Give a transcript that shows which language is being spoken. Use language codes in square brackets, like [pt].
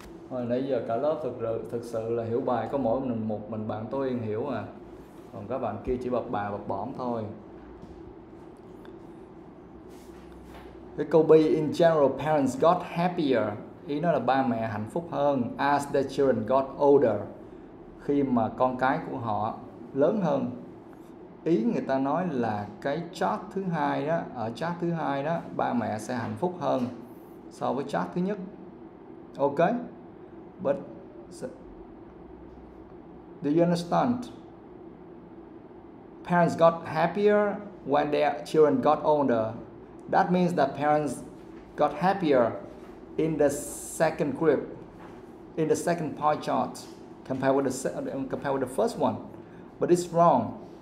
[vi] Hồi nãy giờ cả lớp thực sự là hiểu bài có mỗi một mình bạn TOEIC hiểu à. Còn các bạn kia chỉ bập bà bập bõm thôi. Cái câu B, [en] in general parents got happier. [vi] Ý nó là ba mẹ hạnh phúc hơn [en] as their children got older. [vi] Khi mà con cái của họ lớn hơn. Ý người ta nói là cái chart thứ hai đó, ở chart thứ hai đó, ba mẹ sẽ hạnh phúc hơn so với chart thứ nhất. [en] Ok? But do you understand? Parents got happier when their children got older. That means that parents got happier in the second group, in the second pie chart, compared with the first one. But it's wrong.